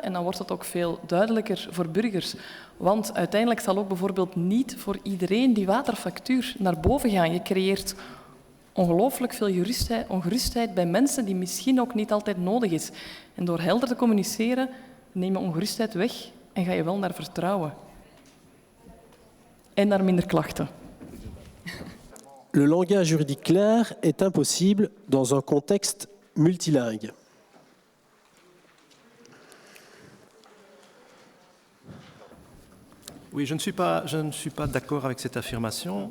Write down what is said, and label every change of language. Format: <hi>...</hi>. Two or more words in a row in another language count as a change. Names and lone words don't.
<nl>En dan wordt het ook veel duidelijker voor burgers. Want uiteindelijk zal ook bijvoorbeeld niet voor iedereen die waterfactuur naar boven gaan. Je creëert ongelooflijk veel ongerustheid bij mensen die misschien ook niet altijd nodig is. En door helder te communiceren neem je ongerustheid weg en ga je wel naar vertrouwen. En naar minder klachten.</nl> <fr>Le langage juridique clair est impossible dans un contexte multilingue. Oui, je ne suis pas d'accord avec cette affirmation.</fr>